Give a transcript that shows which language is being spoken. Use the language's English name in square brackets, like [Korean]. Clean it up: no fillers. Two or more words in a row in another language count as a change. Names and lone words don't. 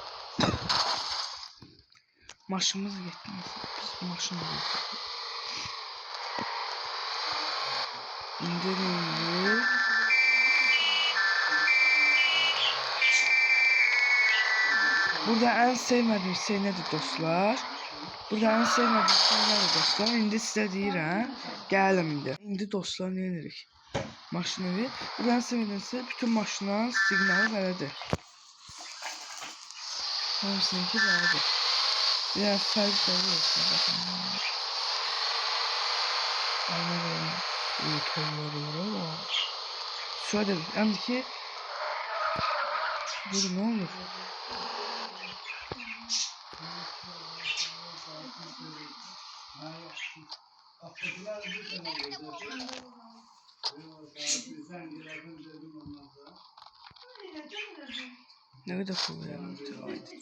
[Azerbaijani] Maşınımız getməz. Biz maşınla gedək. İndi nə olur? [Turkish] Burada en sevmediğim şey nedir dostlar? Burada en sevmediğim şey nedir dostlar? [Azerbaijani] İndi sizə deyirəm. Gəlin indi. İndi dostlar nə edirik? Maşını. [Turkish] Burada en sevmediğim şey [Azerbaijani] bütün maşınların siqnalı belədir. Hamısınınki belədir. Biraz fərq olsun. Baxın. [Turkish] Aynen. Uyutuyorlar. Şöyle yani ki dur ne olur? Ne kadar pul yani?